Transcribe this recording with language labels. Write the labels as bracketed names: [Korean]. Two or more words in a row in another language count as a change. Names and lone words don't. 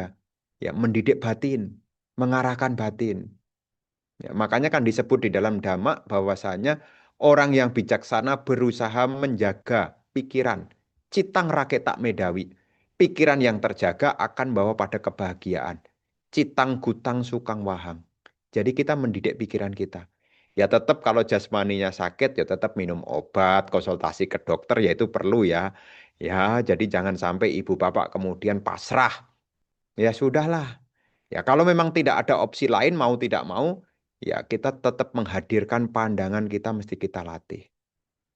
[Indonesian] Ya, mendidik batin, mengarahkan batin. Ya, makanya kan disebut di dalam Dhamma bahwasanya orang yang bijaksana berusaha menjaga pikiran. [Pali] Citang raketak medawi. [Indonesian] Pikiran yang terjaga akan bawa pada kebahagiaan. [Pali] Citang gutang sukang wahang. [Indonesian] Jadi kita mendidik pikiran kita. Ya tetap kalau jasmaninya sakit ya tetap minum obat, konsultasi ke dokter ya itu perlu ya. Ya, jadi jangan sampai ibu bapak kemudian pasrah. Ya sudahlah. Ya kalau memang tidak ada opsi lain mau tidak mau, ya kita tetap menghadirkan pandangan kita mesti kita latih.